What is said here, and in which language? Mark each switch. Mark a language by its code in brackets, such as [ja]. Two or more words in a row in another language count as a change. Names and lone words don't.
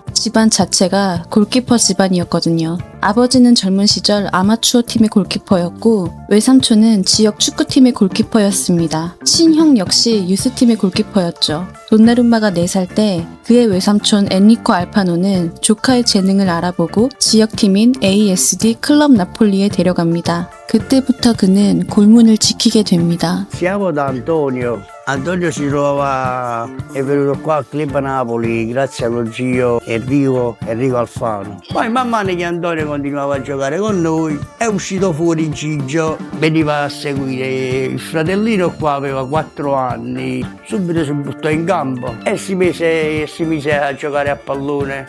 [ko] 집안 자체가 골키퍼 집안이었거든요. 아버지는 젊은 시절 아마추어 팀의 골키퍼였고 외삼촌은 지역 축구팀의 골키퍼였습니다. 친형 역시 유스팀의 골키퍼였죠. 돈나룸마가 4살 때 그의 외삼촌 엔리코 알파노는 조카의 재능을 알아보고 지역팀인 ASD 클럽 나폴리에 데려갑니다. 그때부터 그는 골문을 지키게 됩니다. [it] Siamo da Antonio. Antonio si trova, è venuto qua al Club Napoli grazie allo zio Enrico Alfano. Poi man mano che Antonio continuava a giocare con noi, è uscito fuori Gigio, veniva a seguire il fratellino qua, aveva 4 anni, subito si buttò in campo e si mise a giocare a pallone.